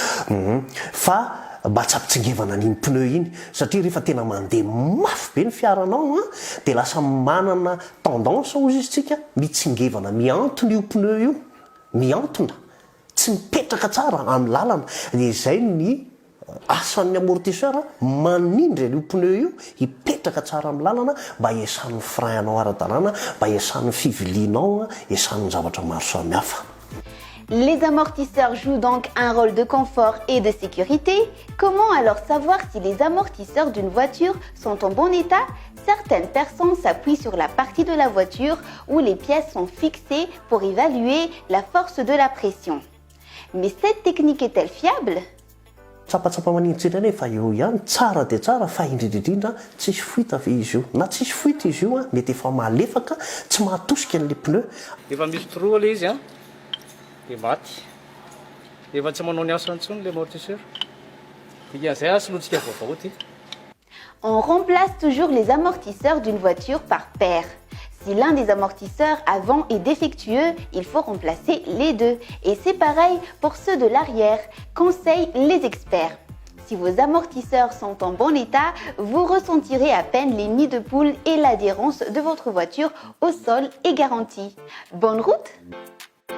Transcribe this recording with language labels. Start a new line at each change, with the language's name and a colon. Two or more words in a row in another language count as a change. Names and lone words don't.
Malagasy: Fa mba tsy ampitsingevana n'iny pneu iny satria rehefa tena mandeha mafy be ny fiaranao dia lasa manana tendance ozy izy tsika mitsingevana miantona io pneu io, miantona tsy mipetraka tsara amin'ny lalana. Dia izay ny asan'ny amortisseur manindry an'io pneu io hipetraka tsara amin'ny lalana mba hiasan'ny frein anao ara-dalàna, mba hiasan'ny fivilianao, hiasan'ny zavatra maro samihafa.
French: Les amortisseurs jouent donc un rôle de confort et de sécurité. Comment alors savoir si les amortisseurs d'une voiture sont en bon état? Certaines personnes s'appuient sur la partie de la voiture où les pièces sont fixées pour évaluer la force de la pression. Mais cette technique est-elle fiable?
Malagasy: Tsapatsapa manintsitra nefa eo ihany, tsara dia tsara fa indrindrindrindra tsisy fuite avy izy io. Na tsisy fuite izy io mety efa malefaka, tsy mahatosika an'le pneu. Efa misy trou le izy dia maty. Efa tsy manao ny asany intsony le amortisseur. Dikan'izay asolotsika vaovao ty.
French: On remplace toujours les amortisseurs d'une voiture par paire. Si l'un des amortisseurs avant est défectueux, il faut remplacer les deux. Et c'est pareil pour ceux de l'arrière. Conseillent les experts. Si vos amortisseurs sont en bon état, vous ressentirez à peine les nids de poules et l'adhérence de votre voiture au sol est garantie.